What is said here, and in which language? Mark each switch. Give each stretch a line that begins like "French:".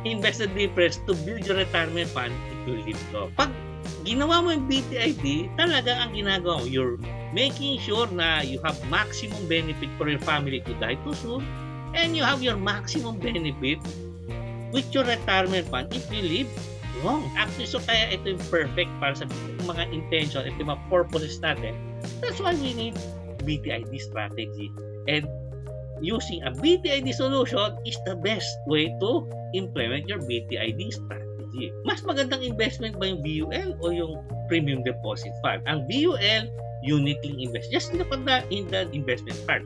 English: Invest the difference to build your retirement fund if you live long.
Filipino: Pag ginawa mo yung BTID, talaga ang ginagawa mo,
English: you're making sure na you have maximum benefit for your family if you die too soon, and you have your maximum benefit with your retirement fund if you live long.
Filipino: Actually, so kaya ito yung perfect para sa mga intention, ito yung mga purposes natin.
English: That's why we need BTID strategy. And using a BTID solution is the best way to implement your BTID strategy.
Filipino: Mas magandang investment ba yung BUL o yung premium deposit fund?
English: Ang BUL, unit-linked investment. Just look at in the investment part.